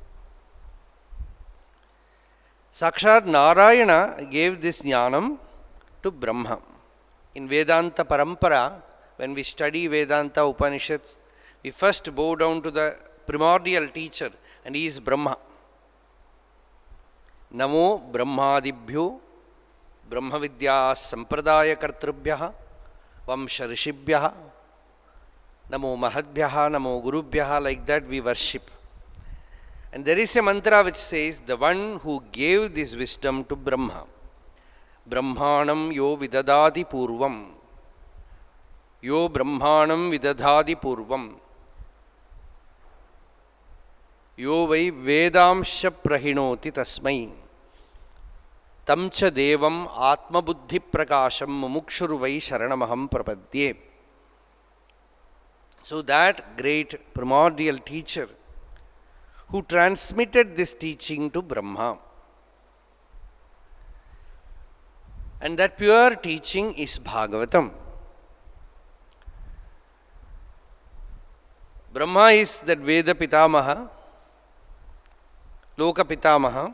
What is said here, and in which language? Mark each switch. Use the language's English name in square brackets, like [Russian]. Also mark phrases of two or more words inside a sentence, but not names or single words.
[English] Sakshat Narayana gave this jnanam to Brahma. In [Sanskrit] Vedanta Parampara, [English] when we study Vedanta Upanishads, we first bow down to the primordial teacher, and he is Brahma. [Sanskrit] Namo Brahmadibhyo Brahmavidya Sampradaya Kartrubhyaha Vamsha Rishibhyaha Namo Mahadbhyaha Namo Gurubhyaha, [English] like that we worship. And there is a mantra which says, the one who gave this wisdom to Brahma, [Sanskrit] Brahmanam yo vidadati purvam, yo Brahmanam vidadati purvam, yo vai vedamsha prahinoti tasmai, tamcha devam atmabuddhi prakasham mumukshur vai sharanamaham prapadye. [English] So that great primordial teacher who transmitted this teaching to Brahma, and that pure teaching is Bhagavatam. Brahma is that [Sanskrit] Veda Pitamaha, Loka Pitamaha.